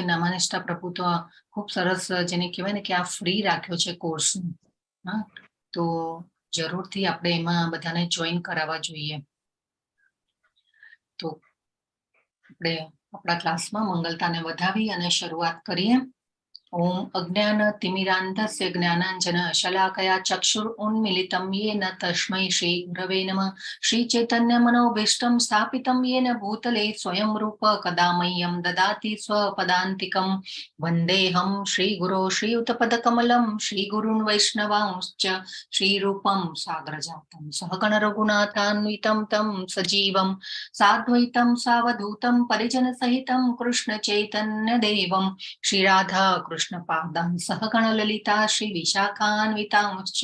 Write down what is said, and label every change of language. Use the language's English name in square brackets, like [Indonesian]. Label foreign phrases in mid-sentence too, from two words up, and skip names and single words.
[Gujarati] નામાનિષ્ઠા પ્રભુ તો ખૂબ સરસ જેને કહેવાય ને કે આ ફ્રી રાખ્યો છે કોર્સ। હા, તો જરૂરથી આપણે એમાં બધાને જોઈન કરાવવા જોઈએ। તો આપણે આપણા ક્લાસમાં મંગલતાને વધાવી અને શરૂઆત કરીએ। [Sanskrit] ओम अज्ञान तिमिरान्धस्य ज्ञानाञ्जन शलाकया चक्षुरुन्मीलितं येन तस्मै श्री गुरवे नमः। श्री चैतन्य मनोभीष्टं स्थापितं येन भूतले स्वयं रूप कदा मह्यं ददाति स्वपदान्तिकं। वन्देऽहं श्रीगुरो श्रीयुतपदकमलं श्रीगुरून् वैष्णवांश्च श्रीरूपं साग्रजातं सहगण रघुनाथान्वितं तं सजीवं साद्वैतं सावधूतं परिजनसहितं कृष्ण चैतन्य देवं श्री राधा कृष्ण पादान् सहगण ललिता श्री विशाखान्वितांश्च।